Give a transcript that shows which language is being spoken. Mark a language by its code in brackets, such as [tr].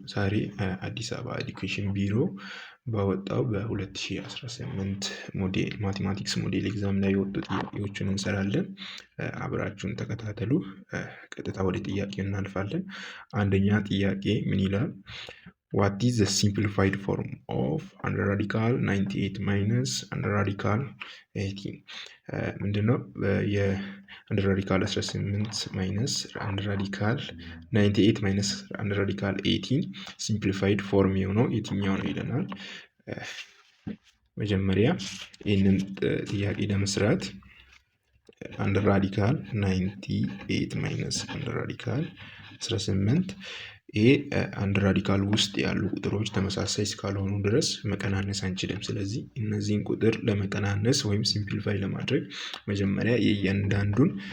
[am] ዛሬ አዲስ አበባ ኤዱኬሽን ቢሮ ባወጣው በ2018 ሞዴል ማቴማቲክስ ሞዴል ኤግዛም ላይ የወጡ ጥያቄዎችን እንሰራለን። አብራችሁን ተከታተሉ። ቀጥታ ወደ ጥያቄው እናልፋለን። አንደኛ ጥያቄ ምን ይላል? [en] What is the simplified form of under radical 98 minus under radical 18? [am] ምንድነው የአንደር ራዲካል 18 ማይነስ አንደር ራዲካል 98 ማይነስ አንደር ራዲካል 18 ሲምፕሊፋይድ ፎርም የሆነው የትኛው ነው ይለናል። መጀመሪያ ይህንን ጥያቄ ለመስራት አንደር ራዲካል 98 ማይነስ አንደር ራዲካል 18 ይሄ አንድ ራዲካል ውስጥ ያሉ ቁጥሮች ተመሳሳይ እስካልሆኑ ድረስ መቀናነስ አንችልም። ስለዚህ እነዚህን ቁጥር ለመቀናነስ ወይም ሲምፕሊፋይ ለማድረግ መጀመሪያ የእያንዳንዱን